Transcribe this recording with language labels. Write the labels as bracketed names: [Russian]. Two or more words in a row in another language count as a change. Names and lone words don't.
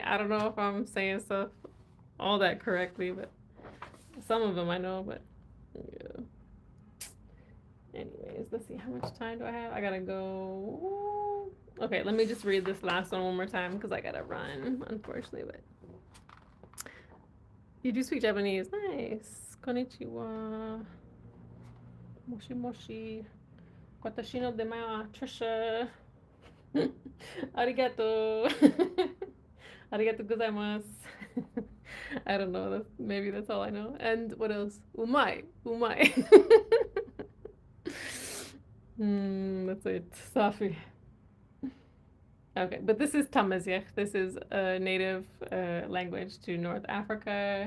[English] I don't know if I'm saying stuff all that correctly, but some of them I know, but yeah. Anyways, let's see. How much time do I have? I gotta go. Okay, let me just read this last one more time because I gotta run, unfortunately, but you do speak Japanese. Nice. [Japanese] こんにちは。もしもし. 私の でま Tricia. Arigato. ありがとうございます. [English] I don't know. Maybe that's all I know. And what else? Umai. Umai. That's it. Safi. Okay, but this is Tamazight. This is a native language to North Africa.